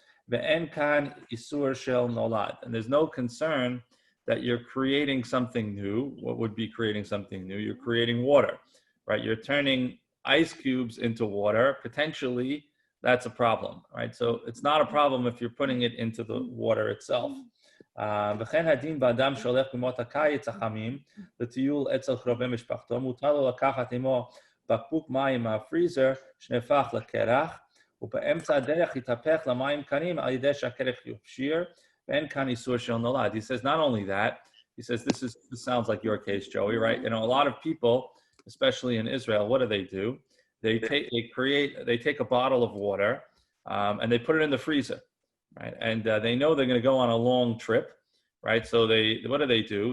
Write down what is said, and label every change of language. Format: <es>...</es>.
<he>Ve'en kan isur shel nolad.</he> <en>And there's no concern that you're creating something new. What would be creating something new? You're creating water, right? You're turning ice cubes into water. Potentially, that's a problem, right? So it's not a problem if you're putting it into the water itself.</en> <he>וכן הדין באדם שהולך בימות הקיץ החמים לטיול אצל קרובי משפחתו, מותר לו לקחת עמו בקבוק מים מהפריזר שנהפך לקרח, ובאמצע הדרך יתהפך למים קרים על ידי שהקרח יופשיר.</he> <en>He says not only that, he says this sounds like your case, Joey, right? A lot of people, especially in Israel, what do? They take a bottle of water and they put it in the freezer, right? And they know they're going to go on a long trip, right? So what do?</en>